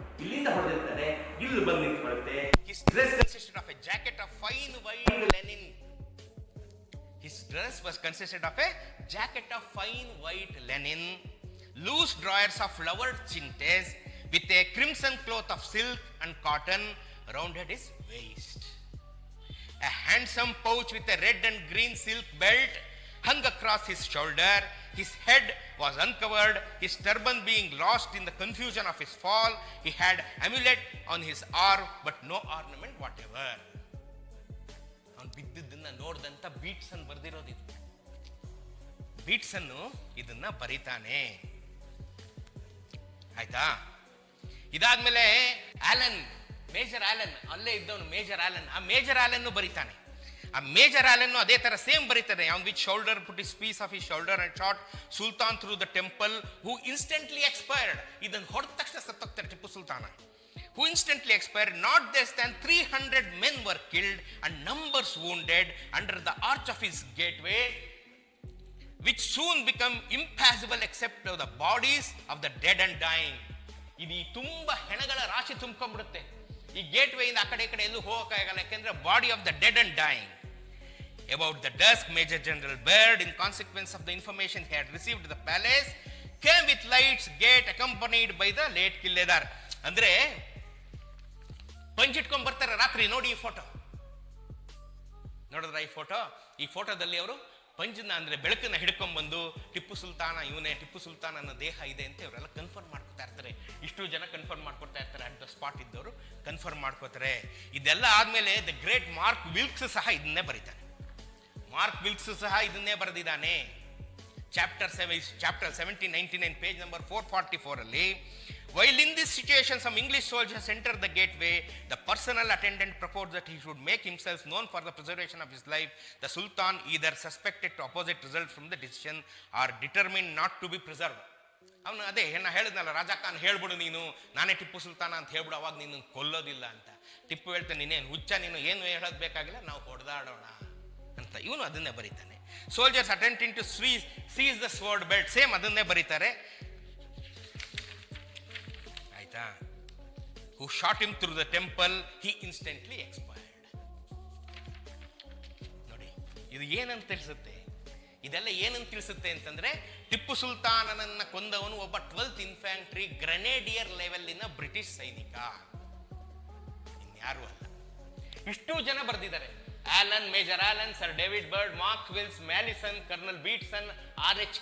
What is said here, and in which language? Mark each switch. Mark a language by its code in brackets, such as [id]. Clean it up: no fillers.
[kn] ಇಲ್ಲಿಂದ ಹೊಡೆದಿರ್ತಾರೆ, ಇಲ್ಲಿ ಬಂದು ನಿಂತ್ಕೊಳ್ಳುತ್ತೆ. [en] His dress consisted of a jacket of fine white linen. His dress was consisted of a jacket of fine white linen, loose drawers of flowered chintes, with a crimson cloth of silk and cotton rounded his waist. A handsome pouch with a red and green silk belt hung across his shoulder. His head was uncovered, his turban being lost in the confusion of his fall. He had amulet on his arm but no ornament whatever. [kn] ಅವನು ಬಿದ್ದಿದ್ದನ್ನ ನೋಡ್ದಂತ ಬೀಟ್ಸನ್ ಬರ್ದಿರೋದಿದು. ಬೀಟ್ಸನ್ನು ಇದನ್ನ ಬರೀತಾನೆ. ಆಯ್ತಾ? ಇದಾದ್ಮೇಲೆ Alan, major Alan, ಅಲ್ಲೇ ಇದ್ದವನು major Alan. ಆ major ಆಲನ್ನು ಬರೀತಾನೆ. ಆ ಮೇಜರ್ ಆಲನ್ನು ಅದೇ ತರ ಸೇಮ್ ಬರೀತಾನೆ. [en] On which shoulder put his piece of his shoulder and shot Sultan through the temple who instantly expired. [kn] ಇದನ್ನು ಹೊಡೆದ ತಕ್ಷಣ ಸತ್ತೋಗ್ತಾರೆ ಟಿಪ್ಪು ಸುಲ್ತಾನ. [en] Who instantly expired. Not less than 300 men were killed and numbers wounded under the arch of his gateway, which soon become impassable except for the bodies of the dead and dying. [kn] ಇದು ತುಂಬಾ ಹೆಣಗಳ ರಾಶಿ ತುಂಬ್ಕೊಂಡ್ಬಿಡುತ್ತೆ. ಈ gate ವೇಯಿಂದ ಆ ಕಡೆ ಈ ಕಡೆ ಎಲ್ಲೂ ಹೋಗಕ್ಕಾಗಲ್ಲ, ಯಾಕೆಂದ್ರೆ [en] Body of the dead and dying. About the dusk, Major General Baird, in consequence of the information he had received at the palace, came with lights gate accompanied by the late Killedar. [kn] ಅಂದ್ರೆ ಪಂಚಿಟ್ಕೊಂಡ್ ಬರ್ತಾರೆ ರಾತ್ರಿ. ನೋಡಿ ಈ photo, ನೋಡಿದ್ರ ಈ ಫೋಟೋದಲ್ಲಿ ಅವರು ಪಂಚನ ಅಂದ್ರೆ ಬೆಳಕನ್ನ ಹಿಡ್ಕೊಂಡ್ಬಂದು ಟಿಪ್ಪು ಸುಲ್ತಾನ ಇವನೇ, ಟಿಪ್ಪು ಸುಲ್ತಾನನ ದೇಹ ಇದೆ ಅಂತ ಇವರೆಲ್ಲ ಕನ್ಫರ್ಮ್ ಮಾಡ್ಕೊತಾ ಇರ್ತಾರೆ. ಇಷ್ಟು ಜನ ಕನ್ಫರ್ಮ್ ಮಾಡ್ಕೊತಾ ಇರ್ತಾರೆ. [en] at the spot [kn] ಇದ್ದವರು ಕನ್ಫರ್ಮ್ ಮಾಡ್ಕೋತಾರೆ. ಇದೆಲ್ಲ ಆದ್ಮೇಲೆ ದ ಗ್ರೇಟ್ ಮಾರ್ಕ್ ವಿಲ್ಕ್ಸ್ ಸಹ ಇದನ್ನೇ ಬರೀತಾನೆ. ಮಾರ್ಕ್ ವಿಲ್ಕ್ಸ್ ಸಹ ಇದನ್ನೇ ಬರೆದಿದ್ದಾನೆ. ಚಾಪ್ಟರ್ 1799 ಪೇಜ್ ನಂಬರ್ 444 ಅಲ್ಲಿ, [en] while in this situation some English soldiers entered the gateway, the personal attendant proposed that he should make himself known for the preservation of his life. The Sultan either suspected to opposite result from the decision or determined not to be preserved. [kn] ಅವನು ಅದೇ ನಾ ಹೇಳಿದ್ನಲ್ಲ, ರಾಜಾ ಖಾನ್ ಹೇಳ್ಬಿಡು, ನೀನು ನಾನೇ ಟಿಪ್ಪು ಸುಲ್ತಾನ ಅಂತ ಹೇಳ್ಬಿಡು, ಅವಾಗ ನೀನು ಕೊಲ್ಲೋದಿಲ್ಲ ಅಂತ. ಟಿಪ್ಪು ಹೇಳ್ತಾನೆ, ನೀನೇನು ಹುಚ್ಚ, ನೀನು ಏನು ಹೇಳೋದು ಬೇಕಾಗಿಲ್ಲ, ನಾವು ಹೊಡೆದಾಡೋಣ ಅಂತ. ಇವನು ಅದನ್ನೇ ಬರೀತಾನೆ. [en] soldiers attempting to seize the sword belt, [kn] same ಅದನ್ನೇ ಬರೀತಾರೆ. ಆಯ್ತಾ? [en] who shot him through the temple, he instantly expired. [kn] ನೋಡಿ, ಇದು ಏನಂತ ತಿಳಿಸುತ್ತೆ? ಇದೆಲ್ಲ ಏನಂತ ತಿಳಿಸುತ್ತೆ ಅಂತಂದ್ರೆ, ಟಿಪ್ಪು ಸುಲ್ತಾನನನ್ನ ಕೊಂದವನು ಒಬ್ಬ 12th ಇನ್ಫ್ಯಾಂಟ್ರಿ ಗ್ರೆನೇಡಿಯರ್ ಲೆವೆಲ್ಲಿನ ಬ್ರಿಟಿಷ್ ಸೈನಿಕ, ಇನ್ಯಾರು ಅಲ್ಲ. ಇಷ್ಟು ಜನ ಬರೆದಿದ್ದಾರೆ. Alan, major Alan, sir David bird, mark wills, ಮ್ಯಾಲಿಸನ್, kernel ಬೀಟ್ಸನ್, R.H.